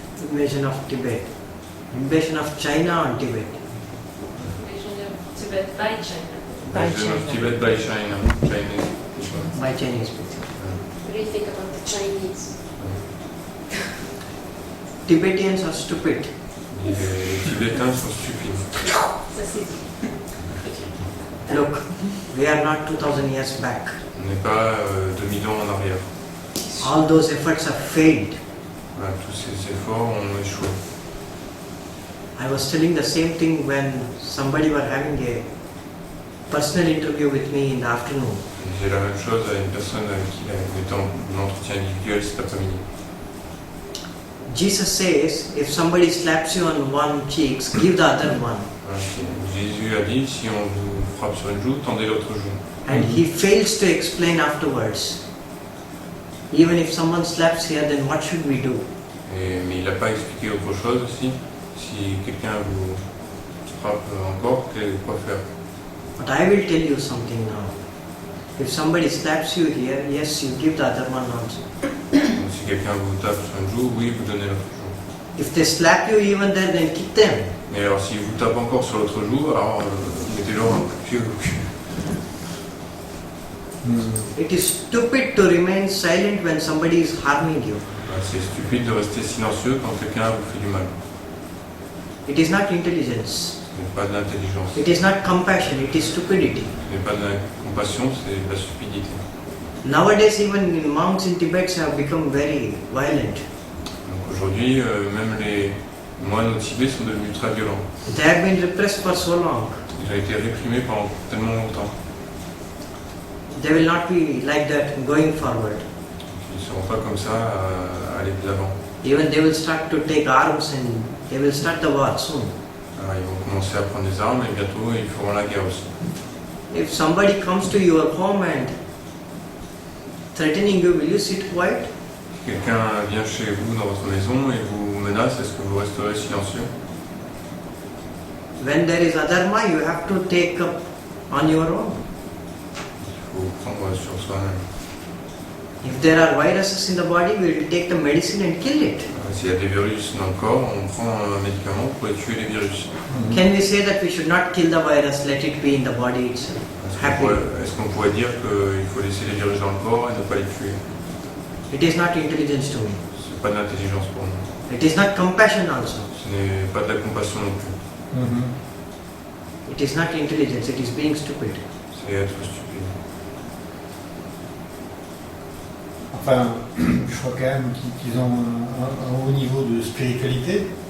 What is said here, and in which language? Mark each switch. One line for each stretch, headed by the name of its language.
English: Invasion of Tibet. Invasion of China on Tibet. Invasion of Tibet by China. Invasion of Tibet by China. Chinese people. By Chinese people. What do you think about the Chinese? Tibetans are stupid.
French: Les Tibétains sont stupides. Ça c'est dit.
English: Look, we are not 2000 years back.
French: On n'est pas 2000 ans en arrière.
English: All those efforts have failed.
French: Voilà, tous ces efforts ont échoué.
English: I was telling the same thing when somebody were having a personal interview with me in the afternoon.
French: J'ai la même chose à une personne avec qui était en entretien individuel cet après-midi.
English: Jesus says, if somebody slaps you on one cheek, give the other one.
French: Jésus a dit, si on vous frappe sur une joue, tendez l'autre joue.
English: And he fails to explain afterwards. Even if someone slaps here, then what should we do?
French: Mais il n'a pas expliqué autre chose aussi. Si quelqu'un vous frappe encore, quoi faire?
English: But I will tell you something now. If somebody slaps you here, yes, you give the other one also.
French: Donc, si quelqu'un vous tape sur une joue, oui, vous donnez l'autre joue.
English: If they slap you even there, then kick them.
French: Mais alors, s'il vous tape encore sur l'autre joue, alors mettez-leur un coup de pied au cul.
English: It is stupid to remain silent when somebody is harming you.
French: C'est stupide de rester silencieux quand quelqu'un vous fait du mal.
English: It is not intelligence.
French: Ce n'est pas de l'intelligence.
English: It is not compassion. It is stupidity.
French: Ce n'est pas de la compassion, c'est de la stupidité.
English: Nowadays, even monks in Tibet have become very violent.
French: Donc aujourd'hui, même les moines au Tibet sont devenus très violents.
English: They have been repressed for so long.
French: Ils ont été réprimés pendant tellement longtemps.
English: They will not be like that going forward.
French: Ils ne seront pas comme ça à aller de l'avant.
English: Even they will start to take arms and they will start the war soon.
French: Alors, ils vont commencer à prendre des armes et bientôt ils feront la guerre aussi.
English: If somebody comes to your home and threatening you, will you sit quiet?
French: Si quelqu'un vient chez vous dans votre maison et vous menace, est-ce que vous resterez silencieux?
English: When there is adharma, you have to take up on your own.
French: Il faut prendre sur soi-même.
English: If there are viruses in the body, we will take the medicine and kill it.
French: S'il y a des virus dans le corps, on prend un médicament pour tuer les virus.
English: Can we say that we should not kill the virus, let it be in the body itself?
French: Est-ce qu'on pourrait dire qu'il faut laisser les virus dans le corps et ne pas les tuer?
English: It is not intelligence to me.
French: C'est pas de l'intelligence pour moi.
English: It is not compassion also.
French: Ce n'est pas de la compassion non plus.
English: It is not intelligence, it is being stupid.
French: C'est être stupide. Enfin, je crois quand même qu'ils ont un haut niveau de spiritualité.